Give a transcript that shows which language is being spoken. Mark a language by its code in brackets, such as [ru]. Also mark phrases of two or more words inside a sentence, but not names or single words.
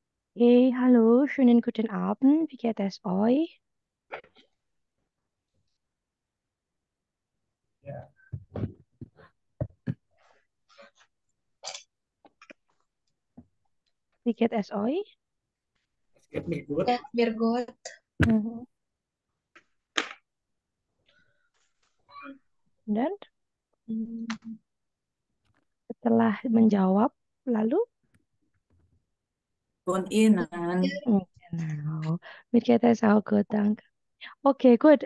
[de] Hey, hallo, schönen guten Abend. Wie geht es euch? Ja, Wie geht es euch? es geht mir gut. [id] Ya, biar gue. Mhm. Dan setelah menjawab, lalu [de] Und Ihnen? genau. Mir geht es auch gut, danke. Okay, gut.